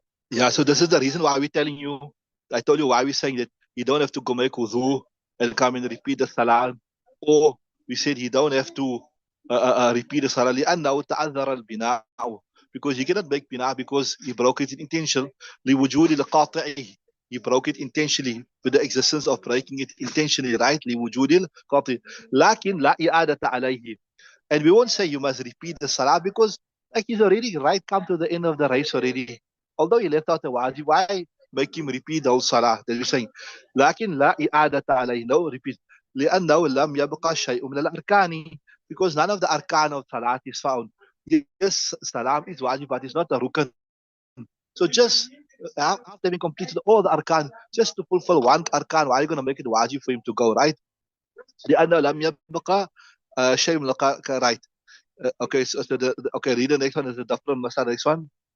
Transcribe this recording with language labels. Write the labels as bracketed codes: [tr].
[en] Yeah, so this is the reason why we're telling you. I told you why we're saying that you don't have to go make wudu and come and repeat the salah, or we said you don't have to repeat the salah [ar] لأنه تعذر البناء, [en] because you cannot make bina because he broke it in intention. [ar] لوجود القاطع, [en] he broke it intentionally with the existence of breaking it intentionally, right? [ar] لوجود القاطع لكن لا إعادة عليه. [en] And we won't say you must repeat the salah because like he's already right come to the end of the race already. Although he left out the wajib, why make him repeat the whole salah? That we're saying, [ar] lakin la i'adata alayhi, [en] no repeat. [ar] لأنه لم يبقى شيء من الأركان, [en] because none of the arkan of salat is found. Yes, salam is wajib, but it's not a rukn. So just after having completed all the arkan, just to fulfill one arkan, why are you going to make it wajib for him to go, right? [ar] لأنه لم يبقى شيء من الأركان, [en] right? Okay, so okay, read the next one. Is the different masala? Next one.